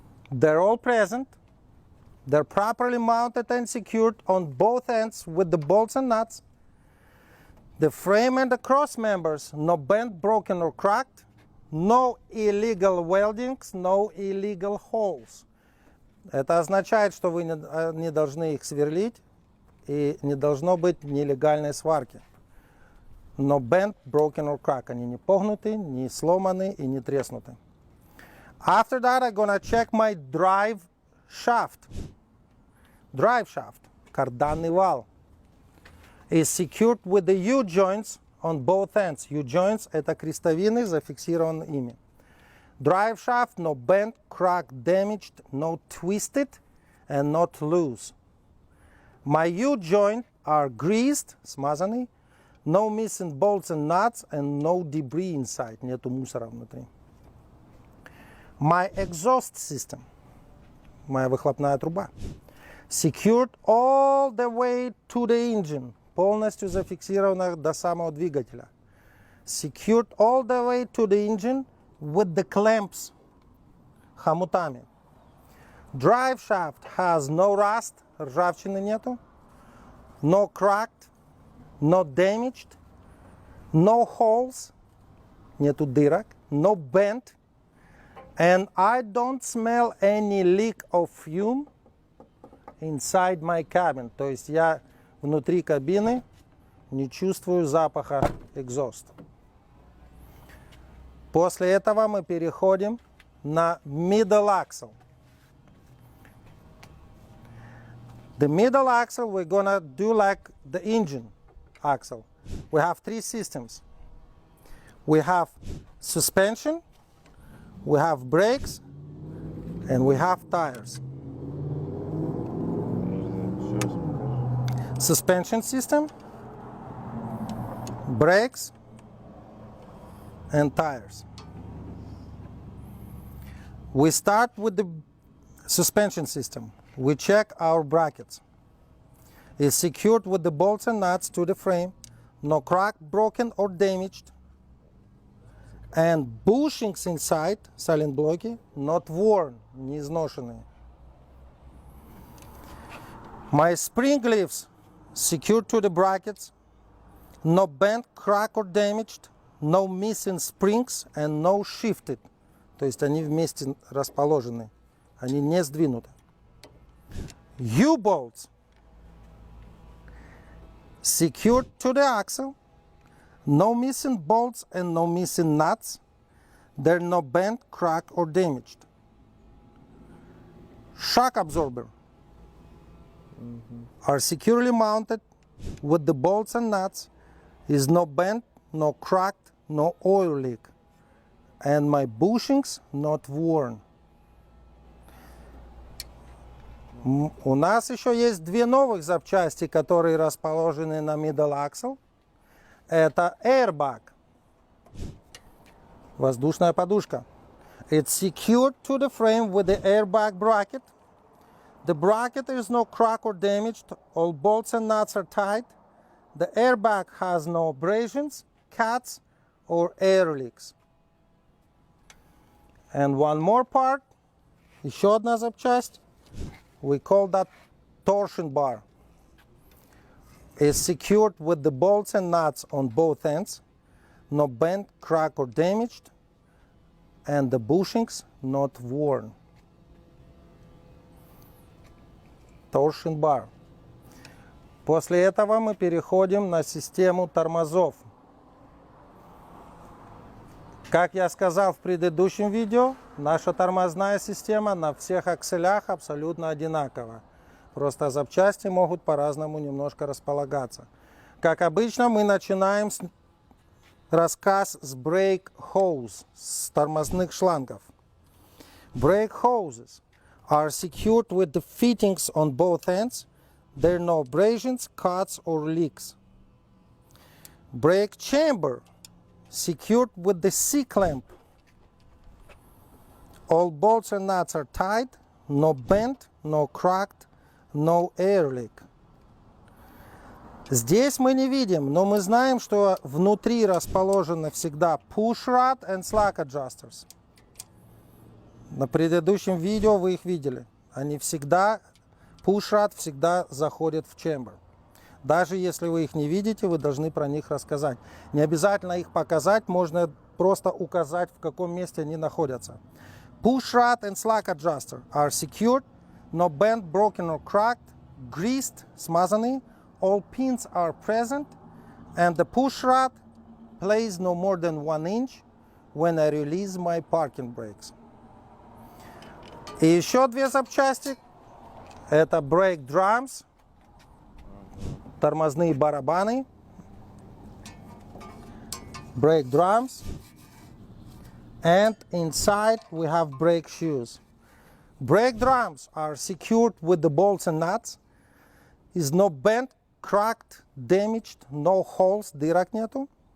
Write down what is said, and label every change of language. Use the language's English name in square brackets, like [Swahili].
[English] They're all present. They're properly mounted and secured on both ends with the bolts and nuts. The frame and the cross members, no bent, broken or cracked. No illegal weldings, no illegal holes. [Russian] Это означает, что вы не должны их сверлить и не должно быть нелегальной сварки. [English] No bent, broken or cracked. [Russian] Они не погнуты, не сломаны и не треснуты. [English] After that, I'm gonna check my drive shaft. Drive shaft, [Russian] карданный вал, [English] is secured with the U-joints on both ends. [Russian] U-joints – это крестовины, зафиксированы ими. [English] Drive shaft, no bent, cracked, damaged, no twisted, and not loose. My U-joint are greased, [Russian] смазаны, [English] no missing bolts and nuts, and no debris inside. [Russian] Нету мусора внутри. [English] My exhaust system, [Russian] моя выхлопная труба, [English] secured all the way to the engine, [Russian] полностью зафиксирована до самого двигателя. [English] Secured all the way to the engine with the clamps, [Russian] хомутами. [English] Drive shaft has no rust, [Russian] ржавчины нету, [English] no cracked, no damaged, no holes, [Russian] нету дырок, [English] no bent, and I don't smell any leak of fume inside my cabin. [Russian] То есть я внутри кабины не чувствую запаха экзоста. После этого мы переходим на middle axle. [English] The middle axle we're gonna do like the engine axle. We have three systems. We have suspension, we have brakes, and we have tires. Suspension system, brakes, and tires. We start with the suspension system. We check our brackets. It's secured with the bolts and nuts to the frame, no cracked, broken, or damaged, and bushings inside, [Russian] сайлентблоки, [English] not worn, [Russian] не изношенные. [English] My spring leaves secured to the brackets, no bent, crack, or damaged, no missing springs, and no shifted. То есть они вместе расположены, они не сдвинуты. U-bolts secured to the axle, no missing bolts and no missing nuts. They're no bent, crack, or damaged. Shock absorber are securely mounted with the bolts and nuts. Is no bent, no cracked, no oil leak. And my bushings not worn. [Russian] У нас еще есть две новых запчасти, которые расположены на middle axle. Это airbag, воздушная подушка. [English] It's secured to the frame with the airbag bracket. The bracket is no crack or damaged. All bolts and nuts are tight. The airbag has no abrasions, cuts, or air leaks. And one more part, [Russian] еще одна запчасть. [English] We call that torsion bar. It's secured with the bolts and nuts on both ends, no bent, crack, or damaged, and the bushings not worn. Torsion bar. [Russian] После этого мы переходим на систему тормозов. Как я сказал в предыдущем видео, наша тормозная система на всех акселях абсолютно одинакова. Просто запчасти могут по-разному немножко располагаться. Как обычно, мы начинаем рассказ с brake hose, с тормозных шлангов. Brake hoses are secured with the fittings on both ends. There are no abrasions, cuts, or leaks. Brake chamber secured with the C-clamp. All bolts and nuts are tight, no bent, no cracked, no air leak. Здесь мы не видим, но мы знаем, что внутри расположены всегда [English] push rod and slack adjusters. [Russian] На предыдущем видео вы их видели. Они всегда, push rod всегда заходят в chamber. Даже если вы их не видите, вы должны про них рассказать. Не обязательно их показать, можно просто указать, в каком месте они находятся. [English] Push rod and slack adjuster are secured, no bent, broken or cracked, greased, [Russian] смазаны, [English] all pins are present, and the push rod plays no more than 1 inch when I release my parking brakes. [Russian] И еще две запчасти. Это brake drums, тормозные барабаны. [English] Brake drums. And inside we have brake shoes. Brake drums are secured with the bolts and nuts. Is no bent, cracked, damaged, no holes, [Russian] дырок нету.